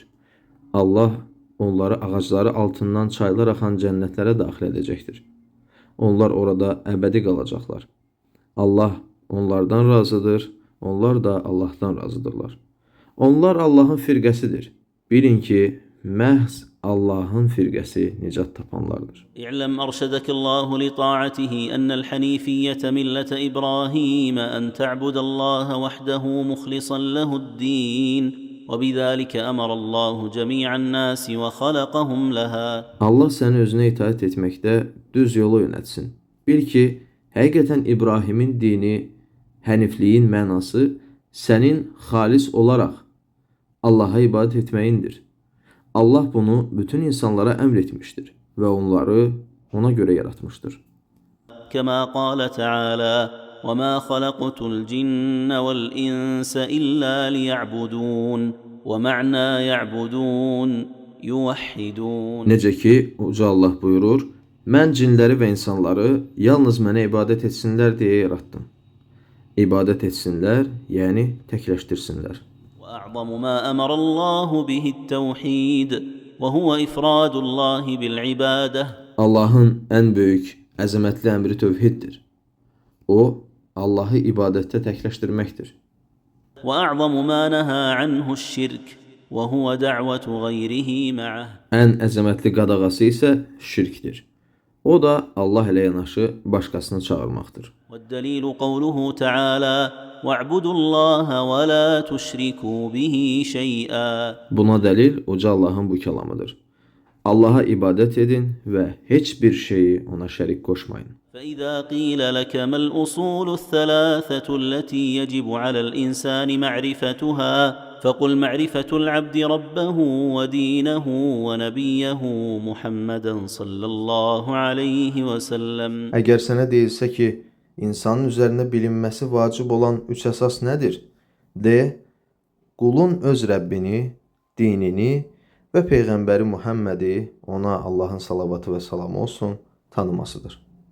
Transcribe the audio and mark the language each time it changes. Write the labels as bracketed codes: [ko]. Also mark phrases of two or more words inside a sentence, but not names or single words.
[az] Allah onları ağacları altından çaylar axan cənnətlərə daxil edəcəkdir. Onlar orada əbədi qalacaqlar. Allah onlardan razıdır, onlar da Allahdan razıdırlar. Onlar Allahın firqəsidir. Bilin ki, məhz Allahın firqəsi nicat tapanlardır. [ar] اعلم أرشدك الله لطاعته أن الحنيفية ملة إبراهيم أن تعبد الله وحده مخلصا له الدين وبذلك أمر الله جميع الناس وخلقهم لها. [az] Allah səni özünə itaat etməkdə düz yolu yönətsin. Bil ki, həqiqətən İbrahimin dini, hənifliyin mənası sənin xalis olaraq Allaha ibadət etməyindir. Allah bunu bütün insanlara əmr etmişdir və onları ona görə yaratmışdır. [ar] كما قال تعالى: وَمَا خَلَقْتُ الْجِنَّ وَالْإِنسَ إِلَّا لِيَعْبُدُونَ وَمَعْنَا يَعْبُدُونَ يُوَحِّدُونَ. [az] Necə ki, Uca Allah buyurur, mən cinləri və insanları yalnız mənə ibadət etsinlər deyə yaratdım. İbadət etsinlər, yəni təkləşdirsinlər. [ar] وأعظم ما أمر الله به التوحيد وهو إفراد الله بالعبادة. [az] Allahın ən böyük, əzəmətli əmri tövhiddir. O, Allahı ibadətdə təkləşdirməkdir. [ar] وأعظم ما نهى عنه الشرك وهو دعوة غيره معه. [az] Ən əzəmətli qadağası isə şirkdir. O da Allah ilə yanaşı başqasını çağırmaqdır. [ar] والدليل قوله تعالى: وَاعْبُدُوا اللَّهَ وَلَا تُشْرِكُوا بِهِ شَيْئًا. [az] Buna dəlil uca Allahın bu kəlamıdır. Allaha ibadət edin və heç bir şeyi ona şərik qoşmayın. [ar] فإذا قيل لك ما الأصول الثلاثة التي يجب على الإنسان معرفتها فقل معرفة العبد ربه ودينه ونبيه محمدا صلى الله عليه وسلم. [az] Əgər sənə deyilsə ki, insanın üzərinə bilinməsi vacib olan 3 əsas nədir? De, qulun öz Rəbbini, dinini və Peyğəmbəri Muhammədi, ona Allahın salavatı və salamı olsun, tanımasıdır.